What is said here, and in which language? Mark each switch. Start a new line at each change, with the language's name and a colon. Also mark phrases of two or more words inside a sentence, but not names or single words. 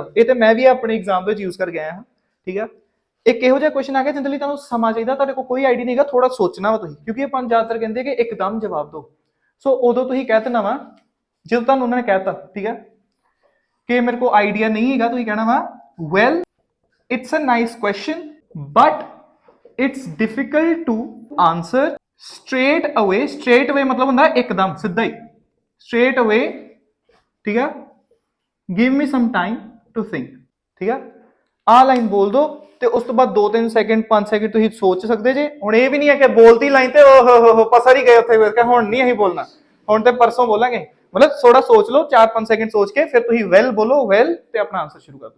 Punjabi: ਇਹ ਤੇ ਮੈਂ ਵੀ ਆਪਣੇ ਐਗਜ਼ਾਮ ਵਿੱਚ ਯੂਜ਼ ਕਰਕੇ ਆਇਆ ਹਾਂ, ਠੀਕ ਆ. ਇੱਕ ਇਹੋ ਜਿਹਾ ਕੁਐਸਚਨ ਆ ਗਿਆ ਜਿਹਦੇ ਲਈ ਤੁਹਾਨੂੰ ਸਮਾਂ ਚਾਹੀਦਾ, ਤੁਹਾਡੇ ਕੋਲ ਕੋਈ ਆਈਡੀਆ ਨਹੀਂ ਹੈਗਾ, ਥੋੜਾ ਸੋਚਣਾ ਵਾ ਤੁਸੀਂ, ਕਿਉਂਕਿ ਆਪਾਂ ਜ਼ਿਆਦਾਤਰ ਕਹਿੰਦੇ ਕਿ ਇੱਕਦਮ ਜਵਾਬ ਦਿਓ. ਸੋ ਉਦੋਂ ਤੁਸੀਂ ਕਹਿ ਦੇਣਾ ਵਾ, ਜਦੋਂ ਤੁਹਾਨੂੰ ਉਹਨਾਂ ਨੇ ਕਹਿਤਾ, ਠੀਕ ਆ, ਕਿ ਮੇਰੇ ਕੋਲ ਆਈਡੀਆ ਨਹੀਂ ਹੈਗਾ, ਤੁਸੀਂ ਕਹਿਣਾ ਵਾ, ਵੈਲ
English: it's a nice question but it's difficult to answer straight away. straight away
Punjabi: मतलब ਹੁੰਦਾ ਇੱਕਦਮ ਸਿੱਧਾ ਹੀ,
English: straight away,
Punjabi: ਠੀਕ ਆ.
English: give me some time to think,
Punjabi: ਠੀਕ ਆ. ਆਹ ਲਾਈਨ ਬੋਲ ਦੋ, ਤੇ ਉਸ ਤੋਂ ਬਾਅਦ 2-3 ਸੈਕਿੰਡ 5 ਸੈਕਿੰਡ ਤੁਸੀਂ ਸੋਚ ਸਕਦੇ ਜੇ. ਹੁਣ ਇਹ ਵੀ ਨਹੀਂ ਹੈ ਕਿ ਬੋਲਤੀ ਲਾਈਨ ਤੇ ਓਹ ਪਸਰ ਹੀ ਗਏ ਉੱਥੇ, ਹੁਣ ਨਹੀਂ ਅਸੀਂ ਬੋਲਣਾ, ਹੁਣ ਤੇ ਪਰਸੋਂ ਬੋਲਾਂਗੇ. ਮਤਲਬ ਥੋੜਾ ਸੋਚ ਲਓ, 4-5 ਸੈਕਿੰਡ ਸੋਚ ਕੇ ਫਿਰ ਤੁਸੀਂ ਵੈਲ ਬੋਲੋ, ਵੈਲ, ਤੇ ਆਪਣਾ ਆਨਸਰ ਸ਼ੁਰੂ ਕਰ ਦਿਓ.